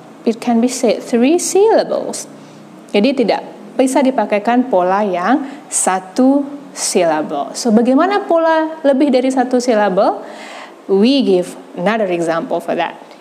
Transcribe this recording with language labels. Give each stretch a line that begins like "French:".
English: It can be said 3 syllables.
Indonesian: Jadi tidak bisa dipakaikan pola yang satu silabel. So, bagaimana pola lebih dari satu silabel?
English: We give another example for that.